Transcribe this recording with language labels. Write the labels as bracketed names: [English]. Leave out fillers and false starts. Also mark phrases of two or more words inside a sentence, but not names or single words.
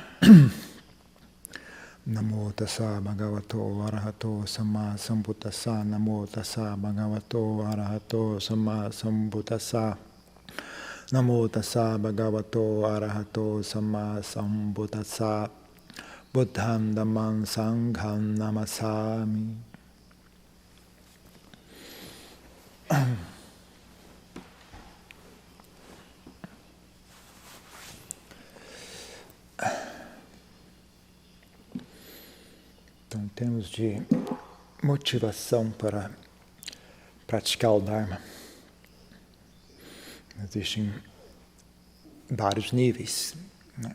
[Pali] Namo tassa bhagavato arahato samma sambuddhassa. Namo tassa bhagavato arahato samma sambuddhassa. Namo tassa bhagavato arahato samma sambuddhassa. Buddham dhammam sangham namasami. [Portuguese] Então, em termos de motivação para praticar o Dharma, existem vários níveis, né?